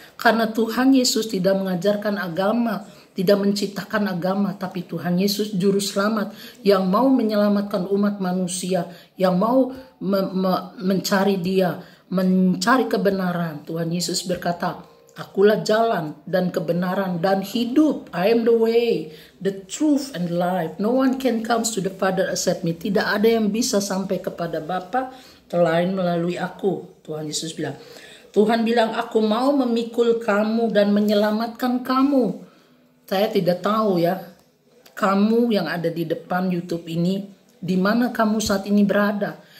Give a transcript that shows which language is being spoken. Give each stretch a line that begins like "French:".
Indonesian: Karena Tuhan Yesus tidak mengajarkan agama, tidak menciptakan agama, tapi Tuhan Yesus Juru Selamat yang mau menyelamatkan umat manusia, yang mau mencari Dia, mencari kebenaran. Tuhan Yesus berkata, akulah jalan dan kebenaran dan hidup.
English: I am the way, the truth and life. No one can come to the Father except me.
Indonesian: Tidak ada yang bisa sampai kepada Bapa selain melalui aku. Tuhan Yesus bilang. Tuhan bilang, aku mau memikul kamu dan menyelamatkan kamu. Saya tidak tahu ya, kamu yang ada di depan YouTube ini, di mana kamu saat ini berada.